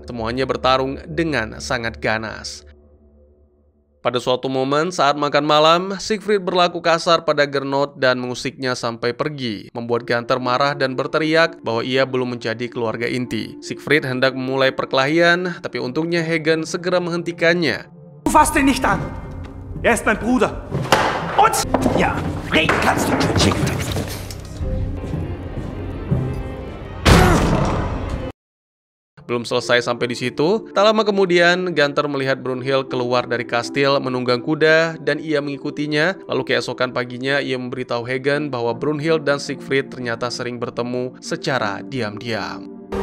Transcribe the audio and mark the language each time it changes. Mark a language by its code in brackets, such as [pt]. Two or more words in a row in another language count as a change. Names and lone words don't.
[id] Semuanya bertarung dengan sangat ganas. Pada suatu momen saat makan malam, Siegfried berlaku kasar pada Gernot dan mengusiknya sampai pergi, membuat Gunther marah dan berteriak bahwa ia belum menjadi keluarga inti. Siegfried hendak memulai perkelahian, tapi untungnya Hagen segera menghentikannya. [de] Du fasst ihn nicht an! Er ist mein Bruder! Und... Ja, reden kannst du, Siegfried! [id] Belum selesai sampai di situ, tak lama kemudian Gunther melihat Brunhild keluar dari kastil menunggang kuda dan ia mengikutinya. Lalu keesokan paginya ia memberitahu Hagen bahwa Brunhild dan Siegfried ternyata sering bertemu secara diam-diam.